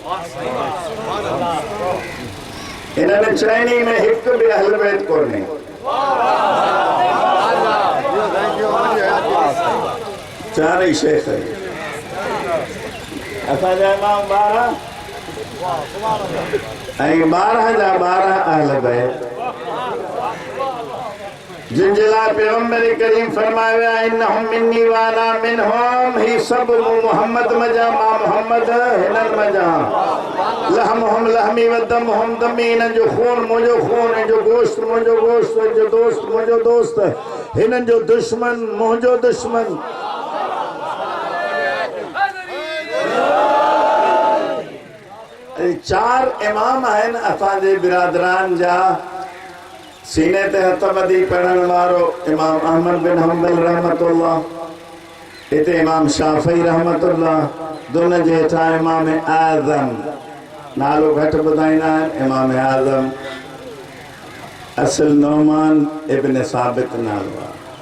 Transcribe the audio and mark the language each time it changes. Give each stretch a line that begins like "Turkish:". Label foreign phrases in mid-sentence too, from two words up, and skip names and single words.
Sindhi: इन्हनि चइनी में हिकु बि अहल बैत कोन्हे चारई शेख असांजा इमाम 12 ऐं 12 जा 12 अहल बैत जिनजे लाइ पैगंबर करीम फरमायो आहे
Arabic: إنهم مني وأنا منهم
Sindhi: ही सब मोहम्मद मजा मां मोहम्मद हिनन मजा
Arabic: لحمهم لحمي ودمهم دمي
Sindhi: हिनन जो खून मुंहिंजो खून हिन जो गोश्त मुंहिंजो गोश्त हिन जो दोस्त मुंहिंजो दोस्त हिनन जो दुश्मन मुंहिंजो दुश्मन चार इमाम आहिनि असांजे बिरादरान जा सीने ते हथ ॿधी पढ़ण वारो इमाम अहमद बिन हंबल रहमतुल्लाह हिते इमाम शाफी रहमतुल्लाह दुन जे हेठां इमाम आज़म नालो घटि ॿुधाईंदा आहिनि इमाम आज़म असल नौमान इब्न साबित नालो आहे